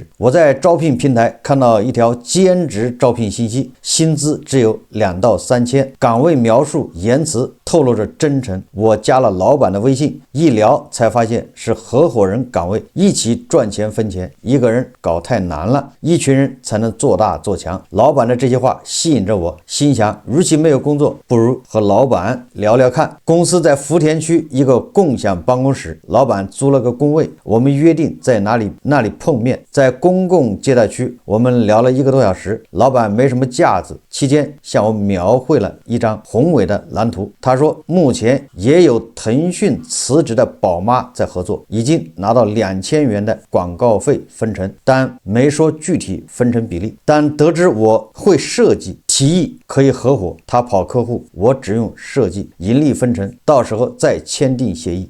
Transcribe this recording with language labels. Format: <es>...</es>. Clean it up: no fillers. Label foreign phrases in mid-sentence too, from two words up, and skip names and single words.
<zh>我在招聘平台看到一條兼職招聘信息，薪資只有2到3千，崗位描述言辭透露着真誠。我加了老板的微信，一聊才發現是合夥人崗位，一起賺錢分錢，一個人搞太難了，一群人才能做大做強。老板的這些話吸引着我，心想如其沒有工作，不如和老板聊聊看。公司在福田區一個共享辦公室，老板租了個工位，我們約定在那裡碰面，在公共接待區，我們聊了1 個多小時。老板沒什麼架子，期間向我描繪了一張宏偉的藍圖。他說目前也有騰訊辭職的寶媽在合作，已經拿到2000元的廣告費分成，但沒說具體分成比例。但得知我會設計，提議可以合夥，他跑客戶，我只用設計，盈利分成，到時候再簽訂協議。</zh>